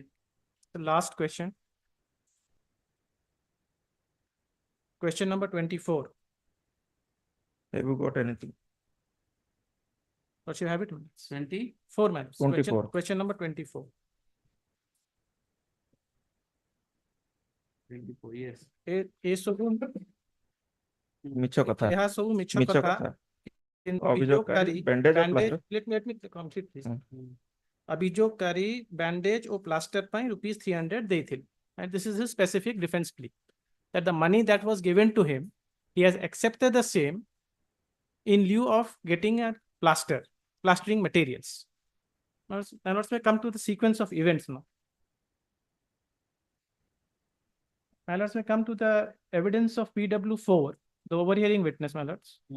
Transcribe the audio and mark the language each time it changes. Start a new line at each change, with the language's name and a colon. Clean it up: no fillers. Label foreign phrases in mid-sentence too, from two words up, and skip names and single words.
English: The last question. Question number 24. Have you got anything? What you have it? 24, madam. 24. Question number 24. 24, yes.
Odia: ମିଛ କଥା ଏହା ସବୁ ମିଛ ମିଛ କଥା କଥା ଅଭିଯୋଗକାରୀ
English: bandage or bandage plaster? let me complete please.
Odia: ଅଭିଯୋଗକାରୀ bandage ଓ plaster ପାଇଁ ₹300 ଦେଇଥିଲେ.
English: And this is his specific defense plea. That the money that was given to him, he has accepted the same in lieu of getting a plastering materials. Now let's come to the sequence of events now. Now let's come to the evidence of PW4, the overhearing witness, my lords.